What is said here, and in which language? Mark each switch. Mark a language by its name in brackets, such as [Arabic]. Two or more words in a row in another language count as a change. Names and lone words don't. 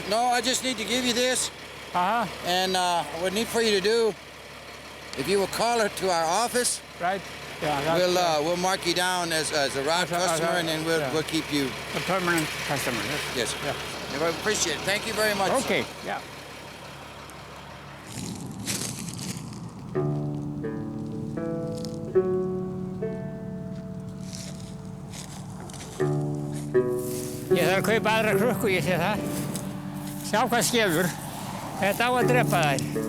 [English] No, I just need to give you this. Uh-huh. And what I need for you to do, if you will call her to our office, right? Yeah. We'll mark you down as a route customer, and then we'll keep you a permanent customer. Yes, sir. Yeah. I appreciate it. Thank you very much. Okay. Yeah. [Icelandic] Ég þarf að kaupa aðra krukku, ég sé það. Sjá hvað skefur. Þetta á að drepa þær.